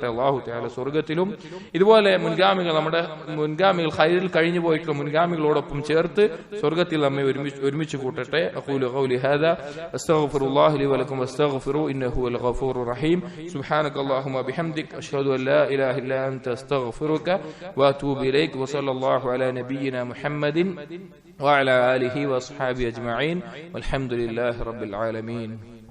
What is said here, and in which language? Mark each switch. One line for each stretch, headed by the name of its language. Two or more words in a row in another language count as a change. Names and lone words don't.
Malayalam: അള്ളാഹു തആല സ്വർഗ്ഗത്തിലും ഇതുപോലെ നമ്മുടെ മുൻഗാമികൾ ഖൈറിൽ കഴിഞ്ഞു പോയിട്ടുള്ള മുൻഗാമികളോടൊപ്പം ചേർത്ത് സ്വർഗ്ഗത്തിൽ നമ്മെ ഒരുമിച്ച് കൂട്ടട്ടെ.
Arabic: أقول قولي هذا أستغفر الله لي ولكم واستغفروه إنه هو الغفور الرحيم. سبحانك اللهم بحمدك أشهد أن لا إله إلا أنت أستغفرك وأتوب إليك وصلى الله على نبينا محمد وعلى آله وأصحابه أجمعين والحمد لله رب العالمين.